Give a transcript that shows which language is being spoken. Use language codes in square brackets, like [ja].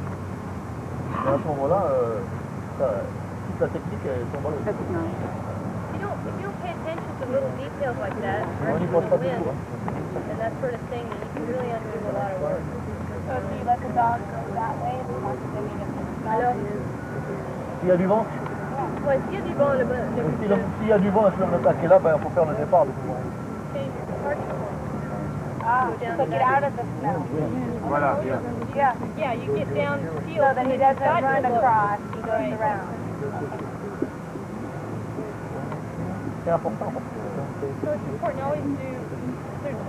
[fr] Et à ce moment-là, toute la technique tombe dans le [en] If you don't pay attention to little details like that, [fr] on n'y pense pas du tout. [en] and that sort of thing, then you can really undo a lot of work. So do you let the dog go that way and watch the [fr] Alors, s'il y a du vent, ouais, s'il y a du vent, s'il y a du vent et que l'homme d'attaque est là, il faut faire le départ de tout le monde. [en] change your departure point. so get out of the snow. [fr] Voilà, bien. [en] Yeah. Yeah, you get down field. So that he doesn't run across, he goes Right. around. [fr] C'est important. [en] So it's important always to sort of